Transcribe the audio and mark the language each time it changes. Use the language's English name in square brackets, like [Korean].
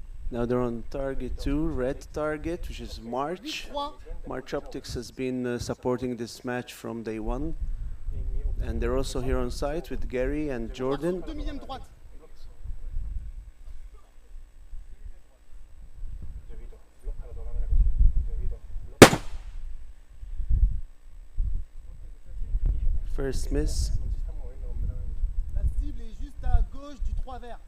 [English] Now they're on target 2, red target, which is March. 8-3, March Optics has been supporting this match from day 1, and they're also here on site with Gary and Jordan. [French] 2 millième droite. [Italian] Giovito, blocca la tua camera così. Giovito, blocca. [English] First miss. [Italian] Non si sta muovendo completamente. [French] La cible est juste à gauche du 3 vert.